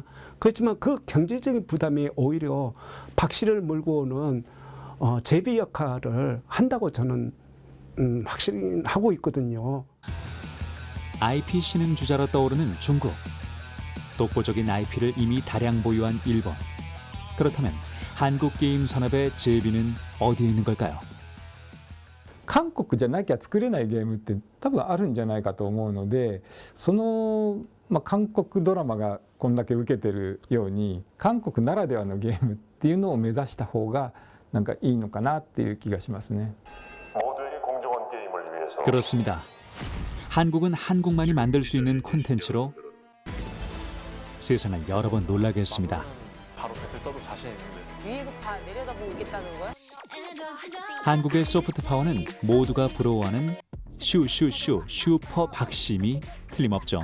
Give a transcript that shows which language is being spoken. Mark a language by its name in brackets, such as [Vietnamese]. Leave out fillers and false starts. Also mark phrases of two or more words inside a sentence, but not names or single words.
[Korean] 그렇지만 그 경제적인 부담이 오히려 박씨를 몰고 오는 제비 역할을 한다고 저는 확실히 하고 있거든요. IP 신흥 주자로 떠오르는 중국. 독보적인 IP를 이미 다량 보유한 일본. 그렇다면 한국 게임 산업의 제비는 어디에 있는 걸까요? [Japanese] 韓国じゃなきゃ作れないゲームって多分あるんじゃないかと思うので、韓国ドラマがこんだけ受けてるように韓国ならではのゲームっていうのを目指した方がなんかいいのかなっていう気がしますね。 [Korean] 그렇습니다. 한국은 한국만이 만들 수 있는 콘텐츠로 세상을 여러 번 놀라게 했습니다. 바로 배틀 떠도 자신 있는데. 위에서 내려다보고 있겠다는 거야? 한국의 소프트 파워는 모두가 부러워하는 슈슈슈 슈퍼 박심이 틀림없죠.